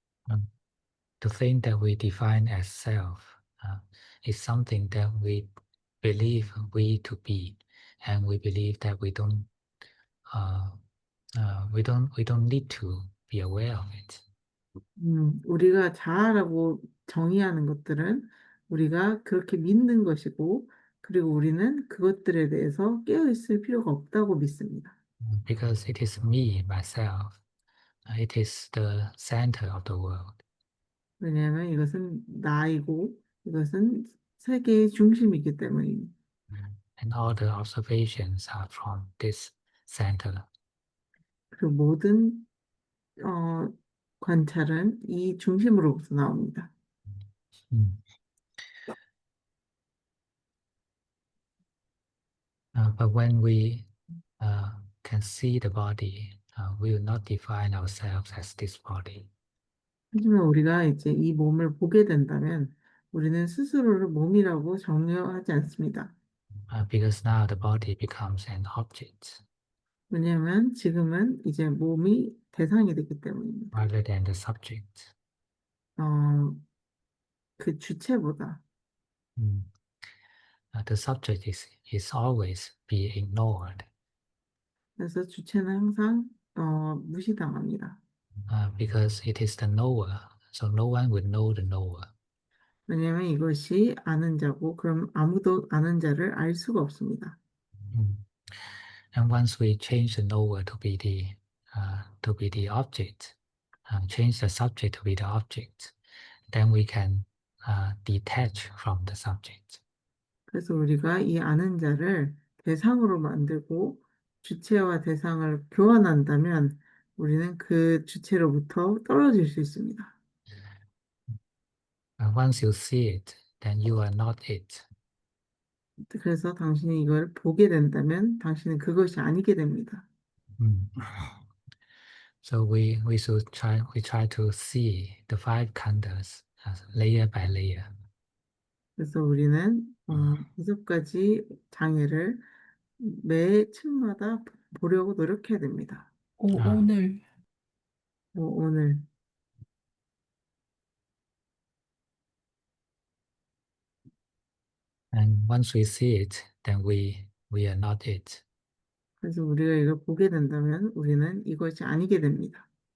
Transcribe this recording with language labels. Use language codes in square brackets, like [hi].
[en] Um, to think that we define as self is something that we believe we to be, and we believe that uh, we don't need to be aware of it. [ko] 우리가 자아라고 정의하는 것들은 우리가 그렇게 믿는 것이고, 그리고 우리는 그것들에 대해서 깨어있을 필요가 없다고 믿습니다. [en] Because it is me, myself. It is the center of the world. [ko] 왜냐하면 이것은 나이고, 이것은 세계의 중심이기 때문입니다. [en] And all the observations are from this center. [ko] 그 모든 어, 관찰은 이 중심으로부터 나옵니다. Mm. [en] But when we can see the body, we will not define ourselves as this body. [ko] 하지만 우리가 이제 이 몸을 보게 된다면 우리는 스스로를 몸이라고 정의하지 않습니다. [en] Because now the body becomes an object [ko] 왜냐하면 지금은 이제 몸이 대상이 됐기 때문입니다. [en] rather than the subject. [ko] 어, 그 주체보다. Mm. [en] The subject is always be ignored [ko] 그래서 주체는 항상 무시당합니다. [en] because it is the knower. So no one will know the knower. [ko] 왜냐하면 이것이 아는 자고 그럼 아무도 아는 자를 알 수가 없습니다. Mm. [en] And once we change the knower to be the object, change the subject to be the object, then we can detach from the subject. [ko] 그래서 우리가 이 아는 자를 대상으로 만들고 주체와 대상을 교환한다면 우리는 그 주체로부터 떨어질 수 있습니다. [en] And once you see it, then you are not it. [ko] 그래서 당신이 이걸 보게 된다면 당신은 그것이 아니게 됩니다. Mm. [en] So we try to see the five khandhas as layer by layer. [ko] 그래서 우리는 다섯 가지 장애를 매 층마다 보려고 노력해야 됩니다. Uh, 오늘 오늘 [en] and once we see it, then we are not it. [ko] 그래서 우리가 이걸 보게 된다면 우리는 이것이 아니게 됩니다.